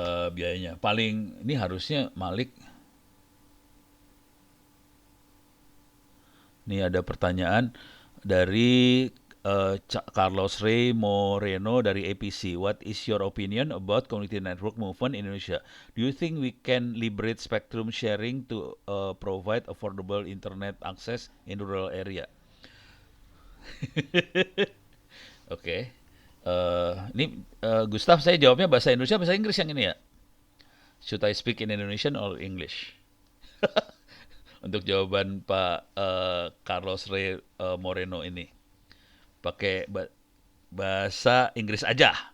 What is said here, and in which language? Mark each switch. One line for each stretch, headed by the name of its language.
Indonesian: Biayanya paling ini harusnya Malik. Ini ada pertanyaan dari Carlos Rey Moreno dari APC.
English: What is your opinion about community network movement in Indonesia? Do you think we can liberate spectrum sharing to provide affordable internet access in rural area?
Indonesian: Oke. Ini Gustaf, saya jawabnya bahasa Indonesia, bahasa Inggris yang ini ya.
English: Should I speak in Indonesian or English?
Indonesian: Untuk jawaban Pak Carlos Rey Moreno ini, pakai bahasa Inggris aja.